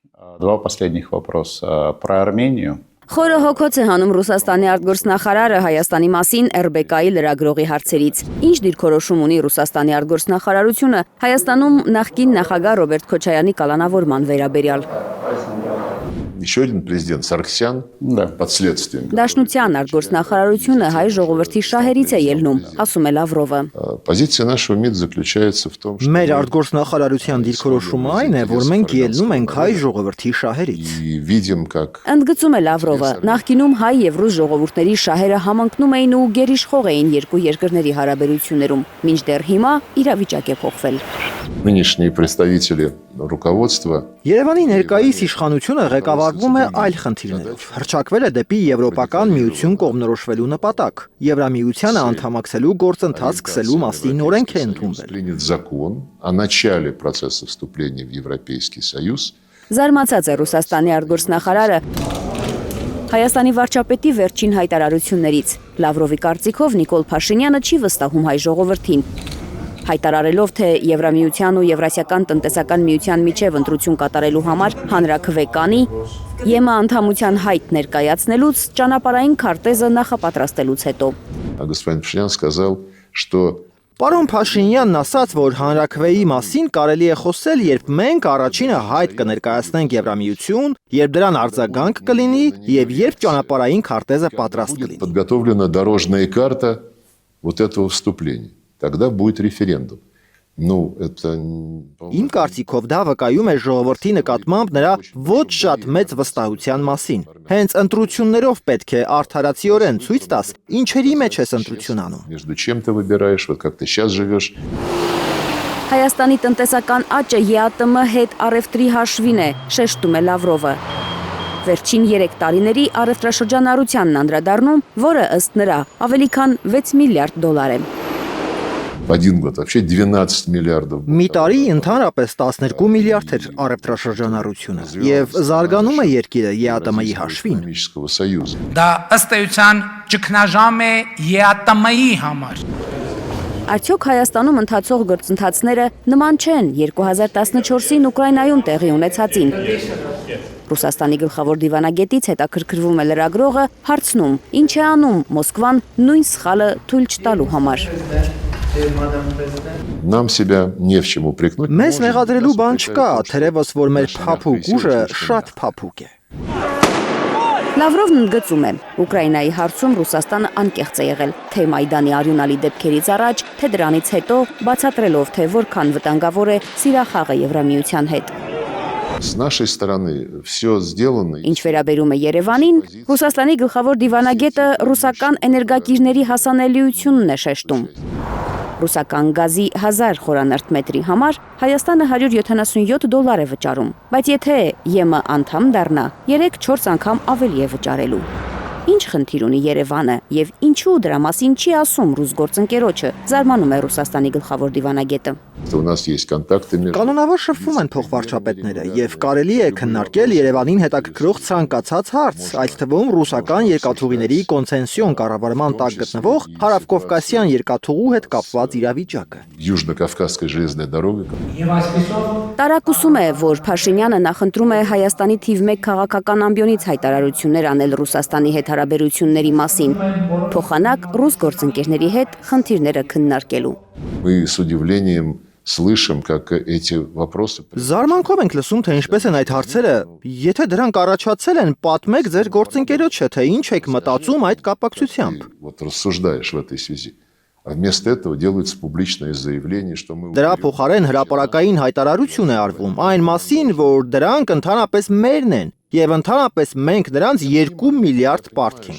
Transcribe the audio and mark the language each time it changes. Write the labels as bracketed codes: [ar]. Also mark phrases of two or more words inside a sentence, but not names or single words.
[ru] Два последних вопроса про Армению. [hy] Խորը հոգոց է հանում Ռուսաստանի արտգործնախարարը Հայաստանի մասին RBK-ի լրագրողի հարցերից։ Ինչ դիրքորոշում ունի Ռուսաստանի արտգործնախարարությունը Հայաստանում նախկին նախագահ Ռոբերտ Քոչարյանի կալանավորման վերաբերյալ։ [ru] Еще один президент Сарксян под следствием. [hy] Դաշնության արտգործնախարարությունը հայ ժողովրդի շահերից է ելնում, ասում է Լավրովը։ [ru] Позиция нашего МИД заключается в том, что [hy] Մեր արտգործնախարարության դիրքորոշումը այն է, որ մենք ելնում ենք հայ ժողովրդի շահերից։ [ru] и видим, как [hy] Ընդգծում է Լավրովը, նախկինում հայ եւ ռուս ժողովուրդների շահերը համընկնում էին ու գերիշխող էին երկու երկրների հարաբերություններում, մինչդեռ հիմա իրավիճակ է փոխվել։ [ru] нынешние представители руководства [hy] Երևանի ներկայիս իշխանությունը ղեկավարվում է այլ խնդիրներով։ Հռչակվել է դեպի Եվրոպական միություն կողմնորոշվելու նպատակ։ Եվրամիությանը անդամակցելու գործընթաց սկսելու մասին օրենք է ընդունվել։ [ru] принят закон о начале процесса вступления в Европейский Союз. [hy] Զարմացած է Ռուսաստանի արտգործնախարարը Հայաստանի վարչապետի վերջին հայտարարություններից։ Լավրովի կարծիքով Նիկոլ Փաշինյանը չի վստահում հայ ժողովրդին։ Հայտարարելով, թե Եվրամիության ու Եվրասիական տնտեսական միության միջև ընտրություն կատարելու համար հանրաքվե կանի, ԵՄ անդամության հայտ ներկայացնելուց ճանապարհային քարտեզը նախապատրաստելուց հետո։ [ru] Господин Пашинян сказал, что [hy] Պարոն Փաշինյանն ասաց, որ հանրաքվեի մասին կարելի է խոսել, երբ մենք առաջինը հայտ կներկայացնենք Եվրամիություն, երբ դրան արձագանք կլինի եւ երբ ճանապարհային քարտեզը պատրաստ [ru] будет [hy] կլինի։ [ru] подготовлена дорожная карта вот этого вступления. Тогда будет референдум. Ну, это [hy] Իմ կարծիքով դա վկայում է ժողովրդի նկատմամբ նրա ոչ շատ մեծ վստահության մասին։ Հենց ընտրություններով պետք է արդարացիորեն ցույց տաս, ինչերի մեջ ես ընտրություն անում։ [ru] между чем ты выбираешь, вот как ты сейчас живешь. [hy] Հայաստանի տնտեսական աճը ԵԱՏՄ հետ առևտրի հաշվին է, շեշտում է Լավրովը։ Վերջին 3 տարիների առևտրաշրջանառությանն անդրադառնում, որը ըստ նրա ավելի քան 6 միլիարդ դոլար է։ [ru] В один год вообще 12 миллиардов. [hy] Մի տարի ընդհանրապես 12 միլիարդ էր առևտրաշրջանառությունը եւ զարգանում է երկիրը ԵԱՏՄ-ի հաշվին։ [ru] Экономического союза. [hy] Դա ըստ էության ճգնաժամ է ԵԱՏՄ-ի համար։ Արդյոք Հայաստանում ընթացող գործընթացները նման չեն 2014-ին Ուկրաինայում տեղի ունեցածին։ Ռուսաստանի գլխավոր դիվանագետից հետաքրքրվում է լրագրողը, հարցնում, ինչ է անում Մոսկվան նույն սխալը թույլ չտալու համար։ [ru] Нам себя не в чем упрекнуть. [hy] Մեզ մեղադրելու բան չկա, թերևս որ մեր փափուկ ուժը շատ փափուկ է։ Լավրովն ընդգծում է, Ուկրաինայի հարցում Ռուսաստանը անկեղծ է եղել, թե Մայդանի արյունալի դեպքերից առաջ, թե դրանից հետո, բացատրելով, թե որքան վտանգավոր է սիրախաղը Եվրամիության հետ։ [ru] С нашей стороны все сделано. [hy] Ինչ վերաբերում է Երևանին, Ռուսաստանի գլխավոր դիվանագետը ռուսական էներգակիրների հասանելիությունն է շեշտում։ Ռուսական գազի 1000 խորանարդ մետրի համար Հայաստանը $177 է վճարում, բայց եթե ԵՄ անդամ դառնա, 3-4 անգամ ավելի է վճարելու։ Ինչ խնդիր ունի Երևանը եւ ինչու դրա մասին չի ասում ռուս գործընկերոջը, զարմանում է Ռուսաստանի գլխավոր դիվանագետը։ [ru] У нас есть контакты между. [hy] Կանոնավոր շփվում են փոխվարչապետները եւ կարելի է քննարկել Երևանին հետաքրքրող ցանկացած հարց, այդ թվում ռուսական երկաթուղիների կոնցենսիոն կառավարման տակ գտնվող հարավկովկասյան երկաթուղու հետ կապված իրավիճակը։ [ru] Южно-Кавказская железная дорога. [hy] Եվ այսպեսով Տարակուսում է, որ Փաշինյանը նախընտրում է Հայաստանի թիվ 1 քաղաքական ամբիոնից հայտարարություններ անել Ռուսաստանի հետ հարաբերությունների մասին, փոխանակ ռուս գործընկերների հետ խնդիրները քննարկելու։ [ru] Мы с удивлением слышим, как эти вопросы. [hy] Զարմանքով ենք լսում, թե ինչպես են այդ հարցերը, եթե դրանք առաջացել են, պատմեք ձեր գործընկերոջը, թե ինչ եք մտածում այդ կապակցությամբ։ [ru] Вот рассуждаешь в этой связи. А вместо этого делается публичное заявление, что мы [hy] Դրա փոխարեն հրապարակային հայտարարություն է արվում այն մասին, որ դրանք ընդհանրապես մերն են եւ ընդհանրապես մենք դրանց 2 միլիարդ պարտք ենք։